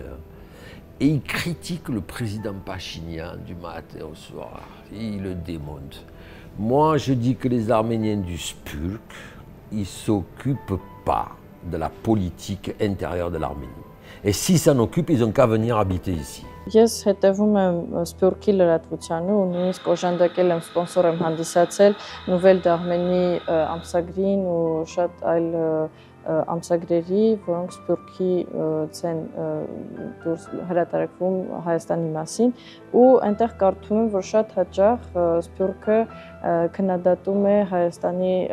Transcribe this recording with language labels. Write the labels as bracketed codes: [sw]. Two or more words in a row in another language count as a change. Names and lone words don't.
[fr] Et ils critiquent le président Pachinian du matin au soir. Ils le démontent. Moi, je dis que les Arméniens du Spulk, ils ne s'occupent pas de la politique intérieure de l'Arménie. Et s'ils s'en occupent, ils n'ont qu'à venir habiter ici. [hy] Ես հետևում եմ Սփյուռքի լրատվությանը ու նույնիսկ օժանդակել եմ սպոնսոր եմ հանդիսացել Nouvelles d'Arménie ամսագրին ու շատ այլ ամսագրերի, որոնք Սփյուռքի ցեն դուրս հրատարակվում Հայաստանի մասին ու այնտեղ կարդում եմ, որ շատ հաճախ Սփյուռքը քննադատում է Հայաստանի